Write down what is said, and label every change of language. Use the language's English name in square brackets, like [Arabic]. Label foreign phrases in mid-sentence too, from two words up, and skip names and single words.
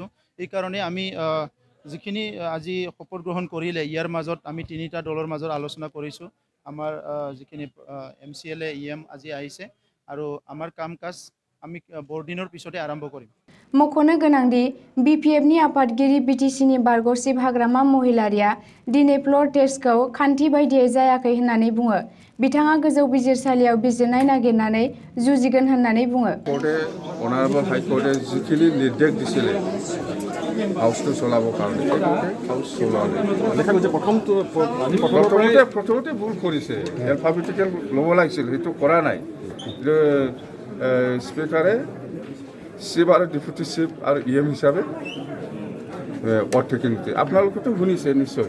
[Assamese] এই কাৰণে আমি যিখিনি আজি শপত গ্ৰহণ কৰিলে ইয়াৰ মাজত আমি তিনিটা দলৰ মাজত আলোচনা কৰিছোঁ। আমাৰ যিখিনি MCLA EM আজি আহিছে আৰু আমাৰ কাম কাজ আমি বৰদিনৰ পিছতে আৰম্ভ কৰিম। [Bodo] मख'नो गोनांदि BPFनि आफादगिरि बिटिसिनि बारग'सिब हाग्रामा महिलारिया दिनै फ्ल'र टेस्टखौ खान्थि बायदियै जायाखै होननानै बुङो। बिथाङा गोजौ बिजिरसालियाव बिजिरनाय नागिरनानै जुजिगोन होननानै बुङो। [Assamese] অনারেবল হাইকোর্টে যিখিনি নির্দেশ দিছিলে হাউসটো চলাবৰ কাৰণে হাউস চলালে প্ৰথমতে ভুল কৰিছে। এলফাবেটিকেল ল'ব লাগিছিল, সেইটো কৰা নাই। স্পিকাৰে চিফ আৰু [English] deputy chief [Assamese] আৰু EM হিচাপে অৰ্থনীতি আপোনালোকেতো শুনিছে নিশ্চয়।